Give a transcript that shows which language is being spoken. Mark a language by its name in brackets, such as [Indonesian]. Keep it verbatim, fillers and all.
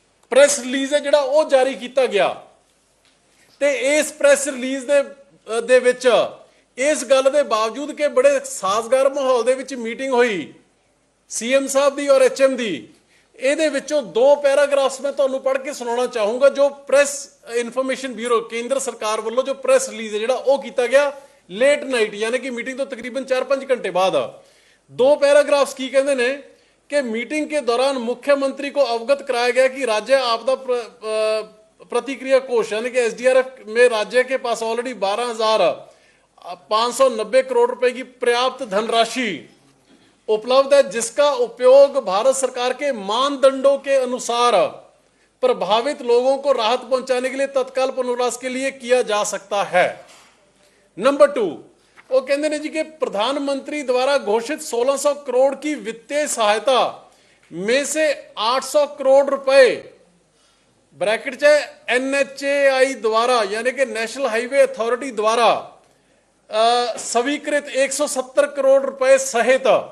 [Punjabi] Press release ਹੈ ਜਿਹੜਾ ਉਹ ਜਾਰੀ ਕੀਤਾ ਗਿਆ ਤੇ ਇਸ ਪ੍ਰੈਸ ਰਿਲੀਜ਼ ਦੇ ਅ, ਦੇ ਵਿੱਚ ਇਸ ਗੱਲ ਦੇ ਬਾਵਜੂਦ ਕਿ ਬੜੇ ਸਾਜ਼ਗਾਰ ਮਾਹੌਲ ਦੇ ਵਿੱਚ ਮੀਟਿੰਗ ਹੋਈ ਸੀਐਮ ਸਾਹਿਬ ਦੀ ਔਰ ਐਚਐਮ ਦੀ, ਇਹਦੇ ਵਿੱਚੋਂ ਦੋ ਪੈਰਾਗ੍ਰਾਫਸ ਮੈਂ ਤੁਹਾਨੂੰ ਪੜ੍ਹ ਕੇ ਸੁਣਾਉਣਾ ਚਾਹੂੰਗਾ ਜੋ ਪ੍ਰੈਸ ਇਨਫੋਰਮੇਸ਼ਨ ਬਿਊਰੋ ਕੇਂਦਰ ਸਰਕਾਰ ਵੱਲੋਂ ਜੋ ਪ੍ਰੈਸ ਰਿਲੀਜ਼ ਹੈ ਜਿਹੜਾ ਉਹ ਕੀਤਾ ਗਿਆ ਲੇਟ ਨਾਈਟ ਯਾਨੀ ਕਿ ਮੀਟਿੰਗ ਤੋਂ ਤਕਰੀਬਨ ਚਾਰ ਪੰਜ ਘੰਟੇ ਬਾਅਦ। ਦੋ ਪੈਰਾਗ੍ਰਾਫਸ ਕੀ ਕਹਿੰਦੇ ਨੇ ਕਿ [Hindi] मीटिंग के दौरान मुख्यमंत्री को अवगत कराया गया कि राज्य आपदा प्र- अ, प्रतिक्रिया कोष यानी कि एसडीआरएफ में राज्य के पास ऑलरेडी बारह हजार पाँच सौ नब्बे करोड़ रुपए की पर्याप्त धनराशि उपलब्ध है जिसका उपयोग भारत सरकार के मानदंडों के अनुसार प्रभावित लोगों को राहत पहुंचाने के लिए तत्काल पुनर्वास के लिए किया जा सकता है। [Punjabi] ਨੰਬਰ ਦੋ, ਉਹ ਕਹਿੰਦੇ ਨੇ ਜੀ ਕਿ ਪ੍ਰਧਾਨ ਮੰਤਰੀ ਦੁਆਰਾ ਘੋਸ਼ਿਤ सोलह सौ ਕਰੋੜ ਦੀ ਵਿੱਤੀ ਸਹਾਇਤਾ [Hindi] में से आठ सौ [Punjabi] ਕਰੋੜ ਰੁਪਏ ब्रैकेट ਚ ਐਨਐਚਏਆਈ ਦੁਆਰਾ ਯਾਨੀ ਕਿ ਨੈਸ਼ਨਲ ਹਾਈਵੇ ਅਥਾਰਟੀ ਦੁਆਰਾ ਅ, ਸਵੀਕ੍ਰਿਤ एक सौ सत्तर ਕਰੋੜ ਰੁਪਏ ਸਹਿਤ